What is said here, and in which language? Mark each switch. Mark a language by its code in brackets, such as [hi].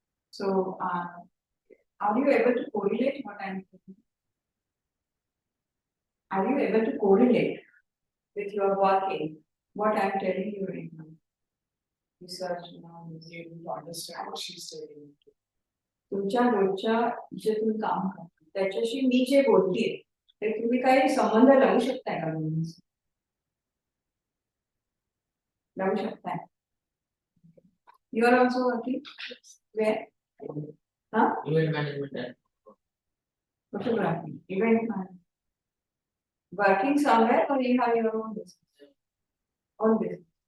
[en] So, are you able to correlate what I'm saying? Are you able to correlate with your working, what I'm telling you right now? Research now, You able to understand what she's saying. [mr] तुमच्या रोजच्या जे तुम्ही काम करता त्याच्याशी मी जे बोलतेय ते तुम्ही काही संबंध लावू शकताय का दोन्हींचा? लावू शकताय. [en] You are also working where? Huh? Event management. Photography, event management. Working somewhere or you have your own business? Own business.